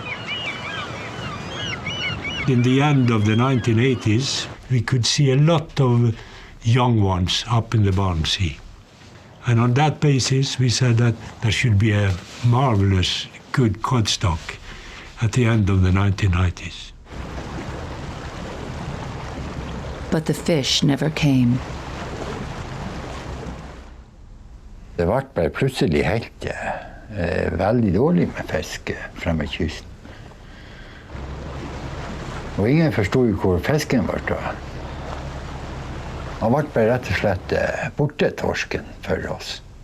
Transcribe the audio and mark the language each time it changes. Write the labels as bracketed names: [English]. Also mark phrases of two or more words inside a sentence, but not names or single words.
[English] In the end of the 1980s, we could see a lot of young ones up in the Barents Sea. And on that basis, we said that there should be a marvelous, good cod stock at the end of the 1990s. But the fish never came. [Norwegian] Det ble bare plutselig helt veldig dårlig med fiske fremme kysten. Og ingen forstod jo hvor fisken var da. Han ble bare rett og slett borte torsken for oss.